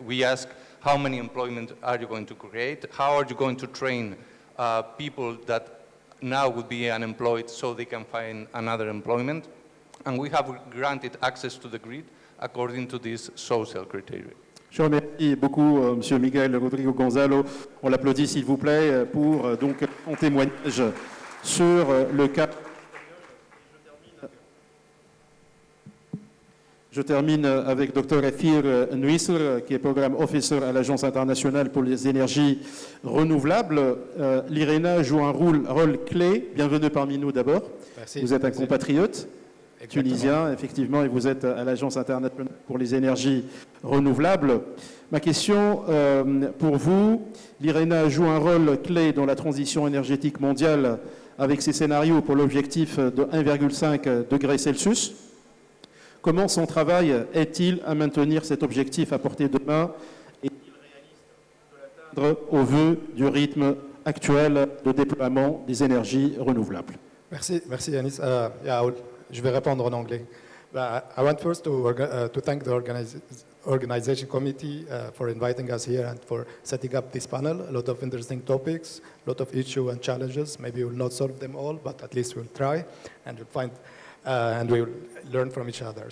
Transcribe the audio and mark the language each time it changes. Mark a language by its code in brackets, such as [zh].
[en] We ask how many employment are you going to create, how are you going to train people that now would be unemployed so they can find another employment, and we have granted access to the grid according to these social criteria. [fr] Je remercie beaucoup M. Miguel Rodrigo Gonzalo. On l'applaudit s'il vous plaît pour donc son témoignage sur le cas. Je termine avec Dr Ethir Nuisr, qui est Programme Officer à l'Agence internationale pour les énergies renouvelables. L'IRENA joue un rôle clé. Bienvenue parmi nous d'abord. Merci. Vous êtes un compatriote tunisien, effectivement, et vous êtes à l'Agence internationale pour les énergies renouvelables. Ma question pour vous, l'IRENA joue un rôle clé dans la transition énergétique mondiale avec ses scénarios pour l'objectif de 1,5 degré Celsius. Comment son travail est-il à maintenir cet objectif à portée de main et est-il réaliste d'atteindre au vu du rythme actuel de déploiement des énergies renouvelables? Merci Yanis. Je vais répondre en anglais. [en] I want first to thank the organization committee for inviting us here and for setting up this panel. A lot of interesting topics, a lot of issues and challenges. Maybe we'll not solve them all, but at least we'll try and we'll find and we'll learn from each other.